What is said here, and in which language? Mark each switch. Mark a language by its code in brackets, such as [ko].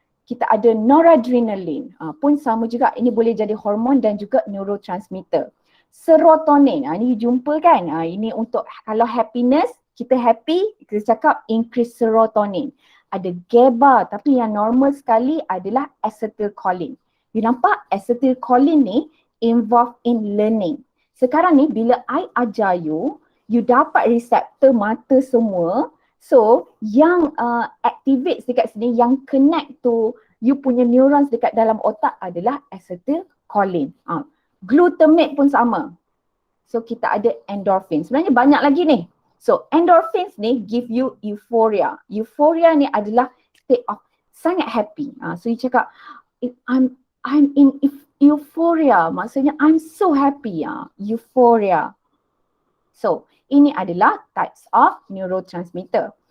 [ms] Kita ada noradrenaline, pun sama juga, ini boleh jadi hormon dan juga neurotransmitter. Serotonin, ni you jumpa kan, ini untuk kalau happiness, kita happy, kita cakap increase serotonin. Ada GABA, tapi yang normal sekali adalah acetylcholine. You nampak acetylcholine ni [en] involved in learning. [ms] Sekarang ni bila I ajar you dapat reseptor mata semua. So yang activate dekat sini, yang connect to you punya neurons dekat dalam otak adalah acetylcholine. Glutamate pun sama. So kita ada endorphin. Sebenarnya banyak lagi ni. [en] So endorphins ni give you euphoria. [ms] Euphoria ni adalah [en] state of [ms] sangat happy. [en] So you [ms] cakap, [en] I'm in euphoria, [ms] maksudnya [en] I'm so happy. Euphoria. So [ms] ini adalah [en] types of neurotransmitter.